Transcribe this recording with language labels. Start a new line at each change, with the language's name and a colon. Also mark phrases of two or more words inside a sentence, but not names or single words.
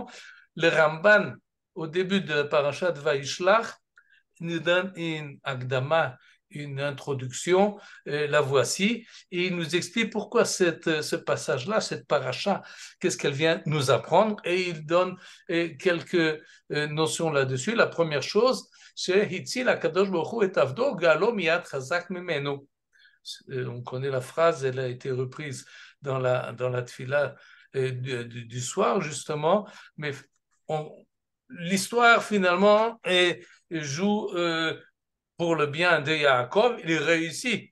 French: Le Ramban, au début de la parashat Vaishlach, nous donne une agdama, une introduction, la voici, et il nous explique pourquoi ce passage-là, cette paracha, qu'est-ce qu'elle vient nous apprendre, et il donne quelques notions là-dessus. La première chose, c'est
Hebrew: הציל הקדוש ברוך הוא את עבדו גאלו מיד חזק ממנו.
French: On connaît la phrase, elle a été reprise dans la tfila du soir, justement, mais l'histoire, finalement, joue pour le bien de Yaakov, il réussit.